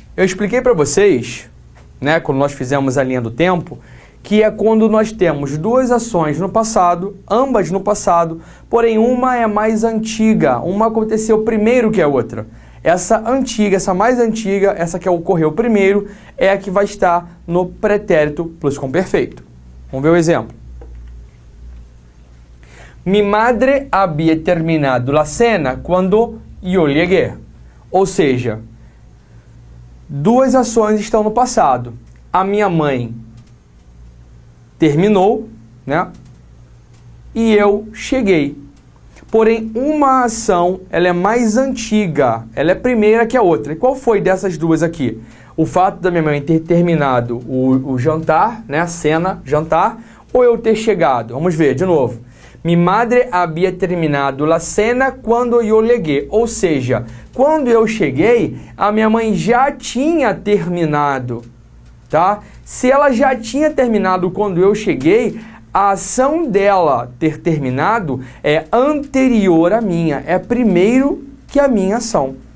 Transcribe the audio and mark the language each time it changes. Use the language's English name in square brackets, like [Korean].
[Portuguese] Eu expliquei para vocês, né, quando nós fizemos a linha do tempo, que é quando nós temos duas ações no passado, ambas no passado, porém uma é mais antiga, uma aconteceu primeiro que a outra. Essa antiga, essa mais antiga, essa que ocorreu primeiro, é a que vai estar no pretérito plusquamperfeito. Vamos ver o exemplo. [Spanish] Mi madre había terminado la cena quando yo llegué. [Portuguese] Ou seja, duas ações estão no passado. A minha mãe terminou, né? E eu cheguei. Porém, uma ação, ela é mais antiga, ela é primeira que a outra. E qual foi dessas duas aqui? O fato da minha mãe ter terminado o jantar, né? A cena, jantar, ou eu ter chegado? Vamos ver de novo. [Spanish] Mi madre había terminado la cena quando yo llegué. [Portuguese] Ou seja, quando eu cheguei, a minha mãe já tinha terminado, tá? Se ela já tinha terminado quando eu cheguei, a ação dela ter terminado é anterior à minha, é primeiro que a minha ação.